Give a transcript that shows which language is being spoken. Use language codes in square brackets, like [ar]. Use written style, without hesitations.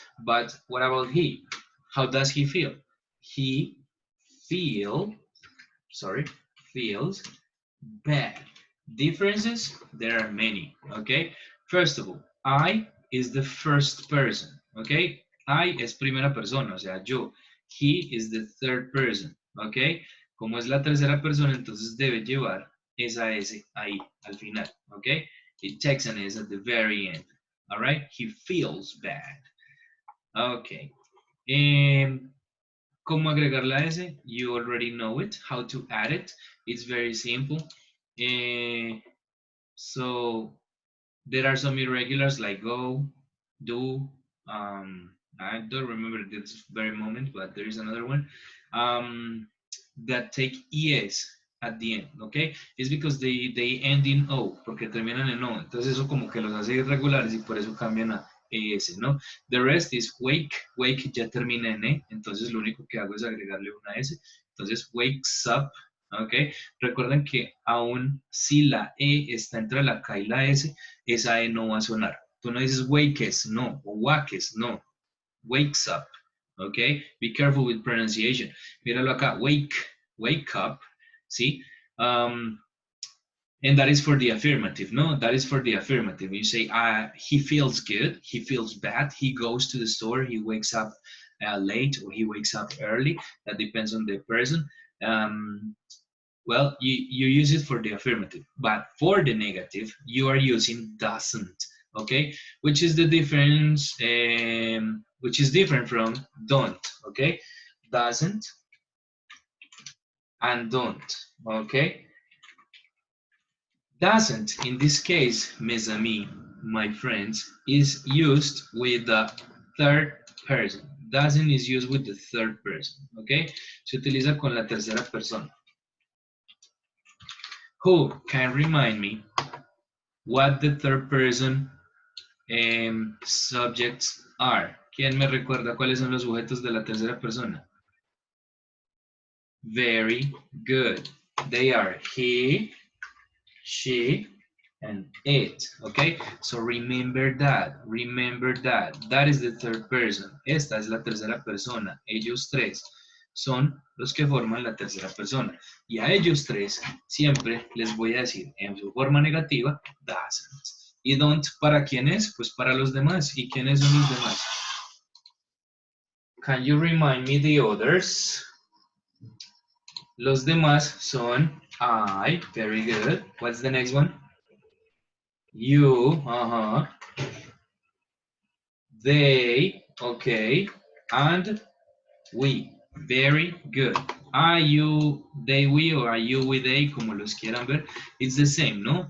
[en] But what about he? How does he feel? He feel, sorry, feels bad. Differences, there are many, okay? First of all, I is the first person, okay? I [es] es primera persona, o sea, yo. [en] He is the third person, okay? [es] Como es la tercera persona, entonces debe llevar esa S ahí, al final, okay? [en] It takes an S at the very end, all right? He feels bad, okay. [es] ¿Cómo agregar la S? [en] You already know it, how to add it. It's very simple. So there are some irregulars like go, do. I don't remember this very moment, but there is another one that take es at the end, okay? It's because they end in o, [es] porque terminan en o. Entonces eso como que los hace irregulares y por eso cambian a es, ¿no? [en] The rest is wake, [es] wake ya termina en e, entonces lo único que hago es agregarle una s. Entonces wakes up, ¿ok? Recuerden que aún si la E está entre la K y la S, esa E no va a sonar. Tú no dices wakes, no, o wakes, no. Wakes up, ¿ok? [en] Be careful with pronunciation. [es] Míralo acá, wake, wake up, ¿sí? [en] And that is for the affirmative, no? That is for the affirmative. You say, he feels good, he feels bad, he goes to the store, he wakes up late, or he wakes up early. That depends on the person. Well, you use it for the affirmative, but for the negative, you are using doesn't, okay? Which is the difference, which is different from don't, okay? Doesn't and don't, okay? Doesn't, in this case, [fr] mes amis, [en] my friends, is used with the third person. Doesn't is used with the third person, okay? [es] Se utiliza con la tercera persona. [en] Who can remind me what the third person subjects are? [es] ¿Quién me recuerda cuáles son los sujetos de la tercera persona? [en] Very good. They are he, she, and it. Okay? So remember that. Remember that. That is the third person. [es] Esta es la tercera persona. Ellos tres son los que forman la tercera persona. Y a ellos tres siempre les voy a decir en su forma negativa, doesn't. ¿Y don't para quién es? Pues para los demás. ¿Y quiénes son los demás? [en] Can you remind me the others? [es] Los demás son I, [en] very good. What's the next one? You, They, okay. And we, very good. Are you, they, we, or are you, we, they, [es] como los quieran ver. [en] It's the same, ¿no?